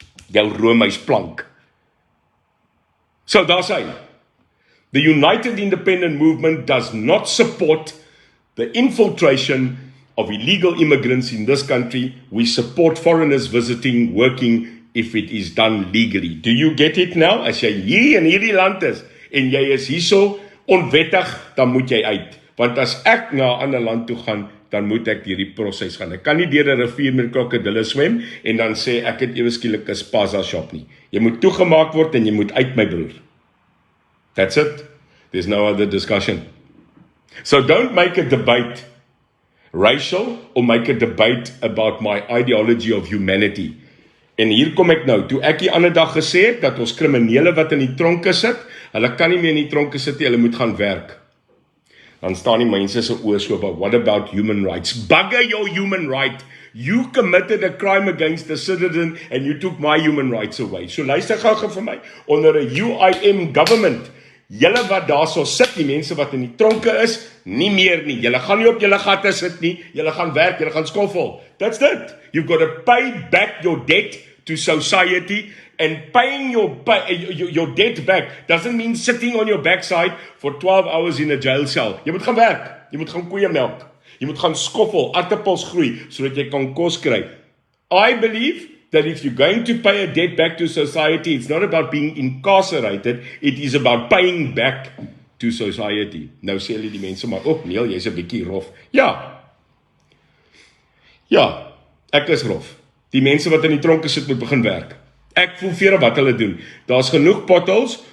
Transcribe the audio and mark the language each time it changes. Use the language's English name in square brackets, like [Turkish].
[Afrikaans] Jou Romeis plank. So daar's hy. [English] The United Independent Movement does not support the infiltration of illegal immigrants in this country. We support foreigners visiting, working, if it is done legally. Do you get it now? [Afrikaans] As jy hier in hierdie land is, en jy is hierso onwettig, dan moet jy uit. Want as ek na 'n ander land toe gaan, dan moet ek hierdie proses gaan. Ek kan nie deur 'n rivier met krokodille swem, en dan sê ek het ewe skielik 'n spaza shop nie. Jy moet toegemaak word, en jy moet uit, my broer. [English] That's it. There's no other discussion. So don't make a debate racial, or make a debate about my ideology of humanity. [Afrikaans] En hier kom ek nou, toe ek die ander dag gesê het, dat ons kriminele wat in die tronke sit, hulle kan nie meer in die tronke sit nie, hulle moet gaan werk. Dan staan die mense se oë so, [English] but what about human rights? Bugger your human right. You committed a crime against the citizen, and you took my human rights away. [Afrikaans] So luister gou vir my, onder 'n UIM government, julle wat daarso sit, die mense wat in die tronke is, nie meer nie. Julle gaan nie op julle gatte sit nie. Julle gaan werk, julle gaan skoffel. [English] That's it. You've got to pay back your debt to society, and paying your debt back doesn't mean sitting on your backside for 12 hours in a jail cell. [Afrikaans] Jy moet gaan werk. Jy moet gaan koeie melk. Jy moet gaan skoffel, aardappels groei sodat jy kan kos kry. [English] I believe that if you're going to pay a debt back to society, it's not about being incarcerated, it is about paying back to society. [Afrikaans] Nou sê hulle die mense maar ook, Neil, jy's 'n bietjie rof. Ja, ek is rof. Die mense wat in die tronke sit moet begin werk. Ek voel vir wat hulle doen. Daar's genoeg potholes